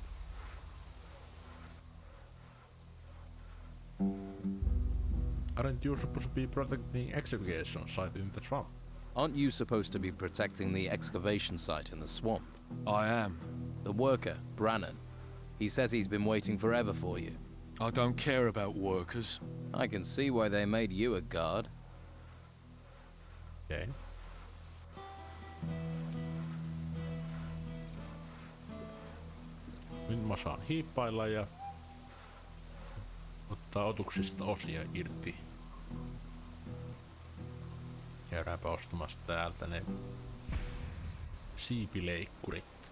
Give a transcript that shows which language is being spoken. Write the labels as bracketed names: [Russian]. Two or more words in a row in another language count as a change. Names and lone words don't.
[English] Aren't you supposed to be protecting the excavation site in the swamp? Aren't you supposed to be protecting the excavation site in the swamp? I am. The worker, Brannan. He says he's been waiting forever for you. I don't care about workers. I can see why they made you a guard. Okay. [Finnish] Nyt mä saan hiippailla ja ottaa otuksista osia irti. Käydäänpä ostamassa täältä ne siipileikkurit.